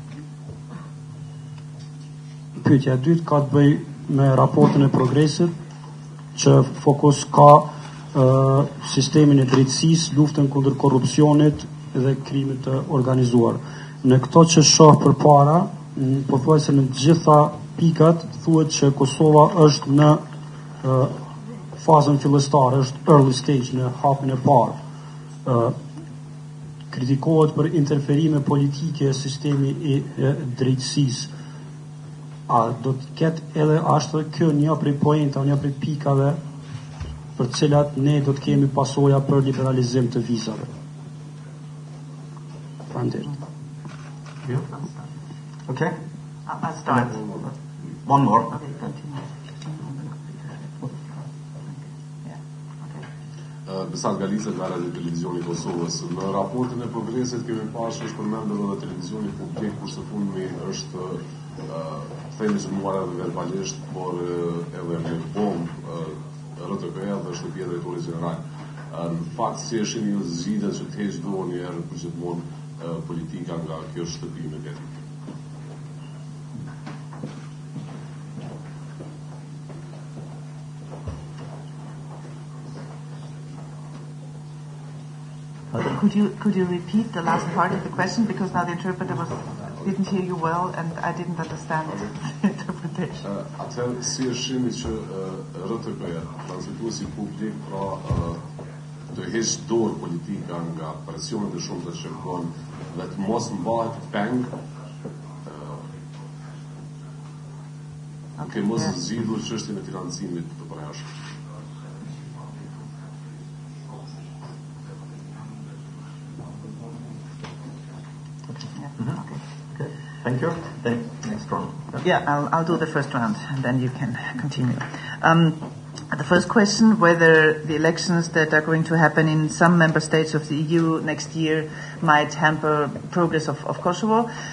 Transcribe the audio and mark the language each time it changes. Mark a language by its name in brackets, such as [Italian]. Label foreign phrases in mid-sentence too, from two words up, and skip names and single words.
[Albanian] Edhe pyetja e dytë ka të bëjë me raportin e progresit, që fokus ka sistemin e drejtësisë, luftën kundër korrupsionit dhe krimit të organizuar. Në këto që shoh përpara, pothuajse në të gjitha pikat thuhet që Kosova është në fazën fillestare, është [English] early stage, [Albanian] në hapin e parë. Kritikohet për interferime politike sistemi i drejtësisë. A do të ketë edhe ashtu kjo një prej poenta, një prej pikave për cilat ne do të kemi pasoja për liberalizim të vizave. Faleminderit. [English] Okay. I'll start. One more. Okay, continue. [Albanian] Besat Galizet nga Radio Televizioni Kosovës. Në raportin e progresit kemi pasur është përmendur edhe televizioni publik, kurse fundmi është themizmuar edhe verbalisht, por edhe me bombë RTP-ja dhe shtëpia e drejtorit general. Në fakt, si e shihni ju zgjidhjen që të heqë dorë një herë për gjithmonë politika nga kjo shtëpi mediatike? [English] Could you repeat the last part of the question, because now the interpreter didn't hear you well and I didn't understand the interpretation. [Albanian] Atëherë si e shihni që RTP-ja, transmetuesi publik, pra të heqë dorë politika nga presionet e shumta që kërkon dhe të mos mbahet peng, duke mos zgjidhur çështjen e financimit të përjashtë. [English] Thank you. Next round. Yeah, I'll do the first round and then you can continue. The first question, whether the elections that are going to happen in some member states of the EU next year might hamper progress of Kosovo.